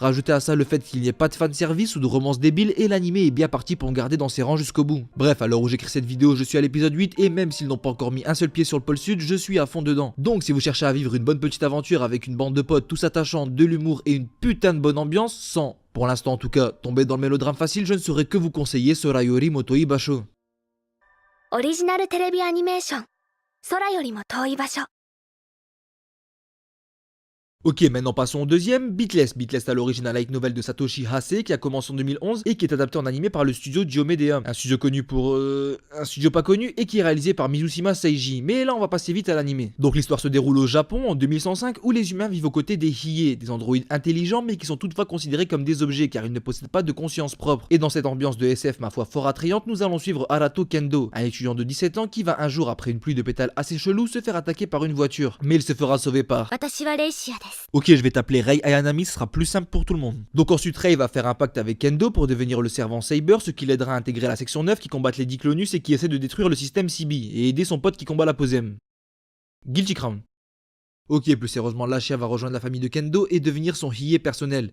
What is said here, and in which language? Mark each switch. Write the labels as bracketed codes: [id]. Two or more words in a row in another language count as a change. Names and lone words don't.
[fr] Rajoutez à ça le fait qu'il n'y ait pas de fanservice ou de romance débile et l'anime est bien parti pour me garder dans ses rangs jusqu'au bout. Bref, à l'heure où j'écris cette vidéo, je suis à l'épisode 8 et même s'ils n'ont pas encore mis un seul pied sur le pôle sud, je suis à fond dedans. Donc si vous cherchez à vivre une bonne petite aventure avec une bande de potes tous attachants, de l'humour et une putain de bonne ambiance, sans, pour l'instant en tout cas, tomber dans le mélodrame facile, je ne saurais que vous conseiller Sorayori Motoi Basho. [ja] オリジナルテレビアニメーション空よりも遠い場所 [fr] Ok, maintenant passons au deuxième, Beatless. Beatless à l'origine un [en] light novel [fr] de Satoshi Hase qui a commencé en 2011 et qui est adapté en animé par le studio Diomedea. Un studio connu pour... un studio pas connu et qui est réalisé par Mizushima Seiji. Mais là on va passer vite à l'animé. Donc l'histoire se déroule au Japon en 2105 où les humains vivent aux côtés des Hiei, des androïdes intelligents mais qui sont toutefois considérés comme des objets car ils ne possèdent pas de conscience propre. Et dans cette ambiance de SF ma foi fort attrayante, nous allons suivre Arato Kendo, un étudiant de 17 ans qui va un jour après une pluie de pétales assez chelou se faire attaquer par une voiture. Mais il se fera sauver par... [ja] 私はレイシアです [fr] Ok, je vais t'appeler Rei Ayanami, ce sera plus simple pour tout le monde. Donc ensuite Rei va faire un pacte avec Kendo pour devenir le servant Saber, ce qui l'aidera à intégrer la section 9 qui combattent les Diclonus et qui essaie de détruire le système CB et aider son pote qui combat la Posem. Guilty Crown. Ok, plus sérieusement, Lashia va rejoindre la famille de Kendo et devenir son Hiei personnel.